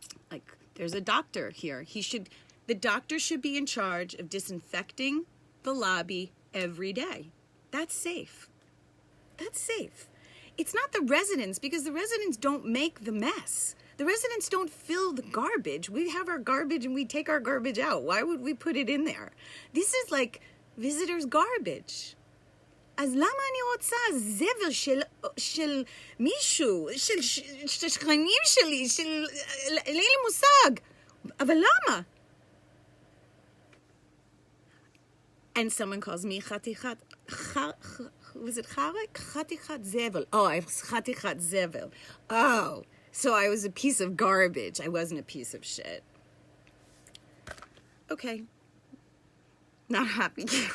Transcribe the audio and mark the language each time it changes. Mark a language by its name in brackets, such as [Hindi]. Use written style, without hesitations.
[English] Like, there's a doctor here. The doctor should be in charge of disinfecting the lobby every day. That's safe. That's safe. It's not the residents, because the residents don't make the mess. The residents don't fill the garbage. We have our garbage and we take our garbage out. Why would we put it in there? This is like visitors' garbage. [Hebrew] אז למה אני רוצה זבל של מישהו, של שכנים שלי, אין לי מושג. אבל למה? [English] And someone calls me [Hebrew] חתיכת, [English] was it [Hebrew] חרק? חתיכת זבל. [English] Oh, I was חתיכת זבל. Oh, so I was a piece of garbage. I wasn't a piece of shit. Okay. Not happy.